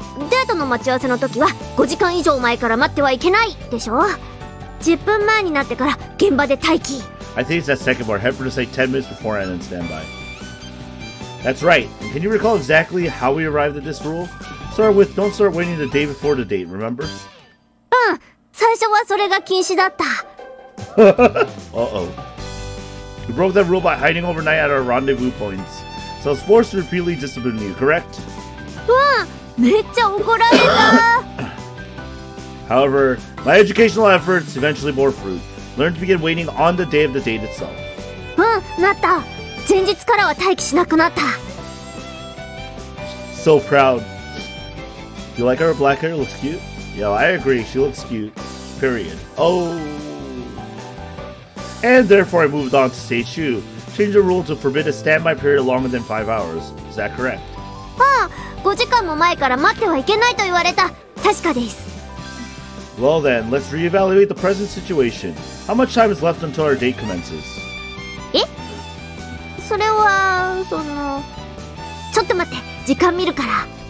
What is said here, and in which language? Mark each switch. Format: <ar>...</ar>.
<ja>デートの待ち合わせの時は5時間以上前から待ってはいけないでしょ。 10分前になってから現場で待機。</ja> <en>I think it's that second part. Head for to say 10 minutes beforehand and stand by. That's right. And can you recall exactly how we arrived at this rule? Start with, don't start waiting the day before the date, remember?</en> <ja>最初はそれが禁止だった。</ja> <en>Uh-oh. We broke that rule by hiding overnight at our rendezvous points. So I was forced to repeatedly discipline you, correct?</en> <ja>めっちゃ怒られた。</ja> <en>However, my educational efforts eventually bore fruit. Learned to begin waiting on the day of the date itself.</en> <ja>なった。前日からは待機しなくなった。</ja> <en>So proud. You like her black hair? Looks cute? Yo, I agree. She looks cute. Period. Oh. And therefore I moved on to stage 2. Change the rule to forbid a standby period longer than 5 hours. Is that correct?</en> <ja>5時間も前から待ってはいけないと言われた。確かです。</ja> <en>Well then, let's reevaluate the present situation. How much time is left until our date commences?</en> <ja>それは、ちょっと待って、時間見るから。</ja>